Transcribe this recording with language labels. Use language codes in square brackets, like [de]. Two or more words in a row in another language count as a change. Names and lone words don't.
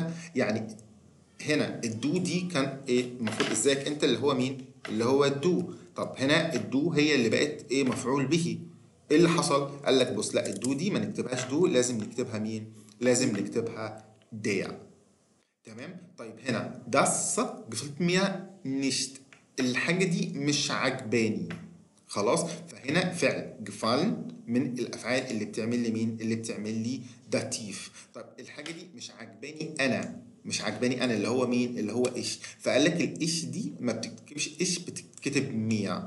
[ar] يعني هنا الدو دي كان ايه المفروض؟ ازيك انت اللي هو مين؟ اللي هو الدو. طب هنا الدو هي اللي بقت ايه؟ مفعول به. ايه اللي حصل؟ قال لك بص، لا الدو دي ما نكتبهاش دو، لازم نكتبها مين؟ لازم نكتبها ديا. تمام. طيب هنا [de] das gefällt mir nicht، [ar] الحاجة دي مش عجباني. خلاص، فهنا فعل gefallen من الافعال اللي بتعمل لي مين؟ اللي بتعمل لي داتيف. طب الحاجة دي مش عجباني انا، مش عجباني انا اللي هو مين؟ اللي هو ايش. فقال لك الايش دي ما بتكتبش ايش، بتكتب ميا.